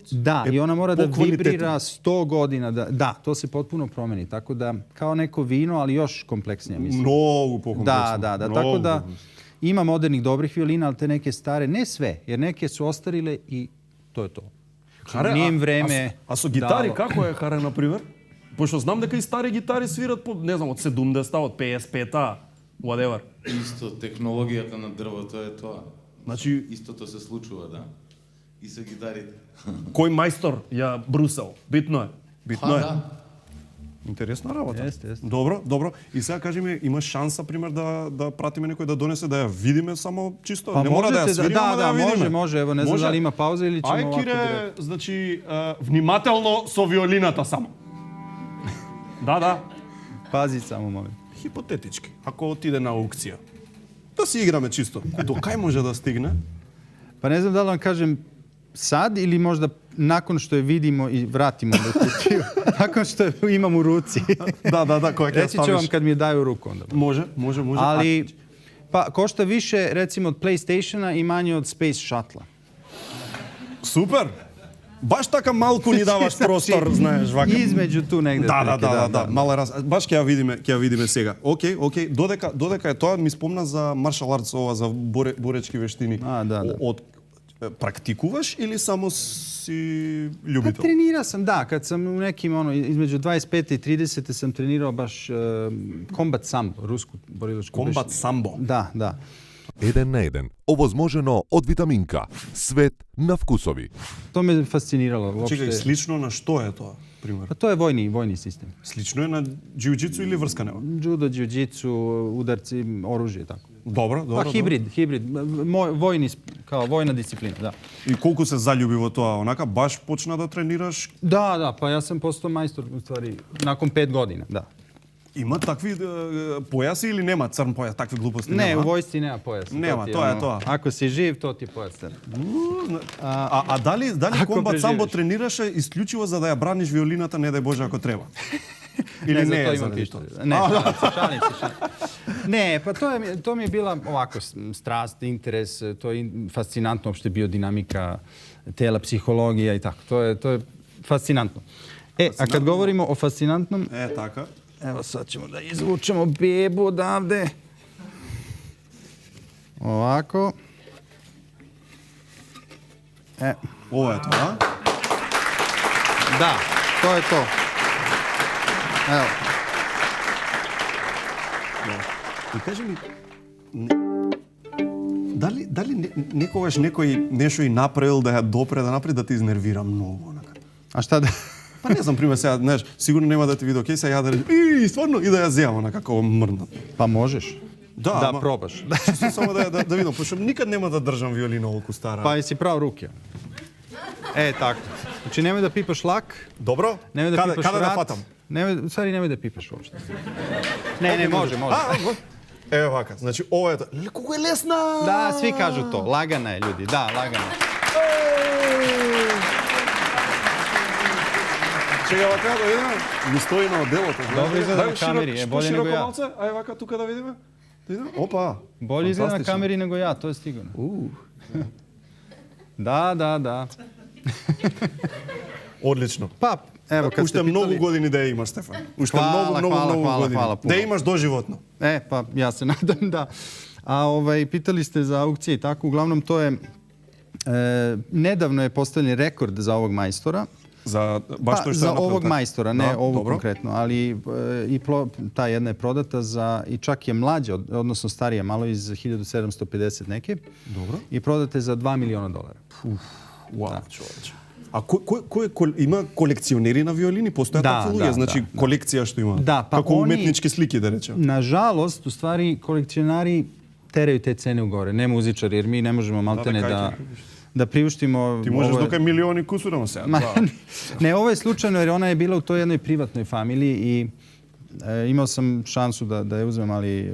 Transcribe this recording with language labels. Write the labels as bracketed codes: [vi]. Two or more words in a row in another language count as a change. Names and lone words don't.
[sr] Da, i ona mora da vibrira 100 godina. Da, to se potpuno promeni. Tako da, kao neko vino, ali još kompleksnije, mislim. Mnogo pokompleksnije. Da. Tako da ima modernih dobrih violina, ali te neke stare, ne sve, jer neke su ostarile i to je to. Nije im vreme... [mk] А со гитари како е, Харе, например? Пошто знам дека и стари гитари свират по, не знам, од 70-та, од 55-та, whatever. Исто, технологијата на дрвото е тоа. Значи... Истото се случува, да. И со гитарите. Кој мајстор ја брусал? Битно е. Интересна работа. [sr] Jeste. [mk] Добро. И сега кажи ми, имаш шанса, пример, да пратиме некој да донесе, да ја видиме само чисто? [sr] Pa [mk] Не мора да ја [sr] možete [mk] свириме, ама да ја видиме. [sr] može. Evo, ne znam da li ima pauza ili ćemo [mk] Ај, [sr] ovako [mk] Кире, [sr] direkt. [mk] значи, внимателно со виолината само. Да. [sr] Pazi samo, molim. [mk] Хипотетички, ако отиде на аукција. Да си играме чисто. До кај може да стигне? [sr] Pa ne znam da li vam kažem sad ili možda nakon što je vidimo i vratimo do kutiju. Nakon što je imam u ruci. Da, koja ќе Reći ću vam kad mi je daju u ruku onda. Može. Ali, pa košta više recimo od PlayStationa i manje od Space Shuttle. [mk] Супер! Баш така малку ни даваш простор, знаеш, вака. Измеѓу ту негде. Да. Мала раз. Баш ќе ја видиме сега. Окей. Додека е тоа ми спомна за [en] martial arts, [mk] ова за боречки вештини. Да. Од практикуваш или само си љубител? [sr] Trenirao sam, da. Kad sam u nekim, između 25 i 30 sam trenirao baš kombat sambo, rusku borilačku. Kombat sambo? Da. 1 na 1. [mk] Овозможено од Витаминка. Свет на вкусови. [sr] To me fasciniralo. Uopšte. Čekaj, slično na što je to, primjer? Pa to je vojni sistem. Slično je na džiu-džicu ili vrskane? Judo, džiu-džicu, udarci, oružje, tako. Dobro. Pa hibrid. Vojni, kao vojna disciplina, da. I koliko se zaljubi [mk] во тоа? Онака баш почна да тренираш? [sr] Da, pa ja sam postao majstor u stvari nakon 5 godina, da. [mk] Има такви појаси или нема црн појас, такви глупости? [sr] Ne, u vojsci nema pojasa. [mk] Нема, тоа е тоа. [sr] Ako si živ, to ti je pojas. [mk] А дали комбат самбо тренираше исклучиво за да ја браниш виолината, не дај Боже, ако треба? Или не е [sr] imam [mk] заради [sr] pištolj. [mk] тоа? [sr] Ne, šalim se. Ne, pa to mi je bila ovako strast, interes, to je fascinantno uopšte biodinamika tela, psihologija i tako. To je fascinantno. A kad govorimo o fascinantnom... Така. Evo sad ćemo da izvučemo bebu odavde. Ovako. Ovo je to, a? Da, to je to. Evo. [mk] И кажи ми, дали некогаш некој нешто и направил да ја допре, да направи да те изнервира многу? [sr] A šta da... [mk] Па не знам, пример сега, знаеш, сигурно нема да ти види, окей, сега ја да речем, стварно, и да ја земам на како мрнат. [sr] Pa možeš. [mk] Да, [sr] probaš. [mk] Чисто само да видам, пошто никад нема да држам виолина олку стара. [sr] Pa jesi pravo ruke. Tako. Znači nemoj da pipaš lak. Dobro? Nemoj da pipaš Kada vrat. да фатам? U stvari nemoj da pipaš uopšte. Ne, može. [mk] Ево вака, значи ова е тоа. Колку е лесна! [sr] Da, svi kažu to. Lagana je, ljudi. Da, lagana. [mk] Чека вака да видиме. Ми стои на оделото. [sr] Dobro izgleda na kameri, bolje nego ja. [mk] Ај вака тука да видиме. Опа. [sr] Bolje izgleda na kameri nego ja, to je sigurno. Da. [mk] Одлично. [sr] Pa, evo kad [mk] Уште [sr] ste [mk] многу [sr] pitali... [mk] години да ја имаш, Стефан. Уште [sr] Hvala [mk] многу [sr] puno. [mk] години. Да ја имаш доживотно. [sr] Pa ja se nadam da. A pitali ste za aukcije i tako, uglavnom to je nedavno je postavljen rekord za ovog majstora. Za ovog majstora, ne ovog konkretno, ali ta jedna je prodata i čak je mlađa, odnosno starija, malo iz 1750 neke. Dobro. I prodata je za $2 miliona. Wow, čoveče. [mk] A има колекционери на виолини? Постојат такви луѓе, значи колекција што има. Да, па како уметнички слики, да речем. [sr] Nažalost, u stvari, kolekcionari teraju te cene u gore, ne muzičari, jer mi ne možemo maltene da priuštimo... Ti možeš doka milioni kusurama сега. Ne, ovo je slučajno jer ona je bila u toj jednoj privatnoj familiji i imao sam šansu da je uzmem, ali...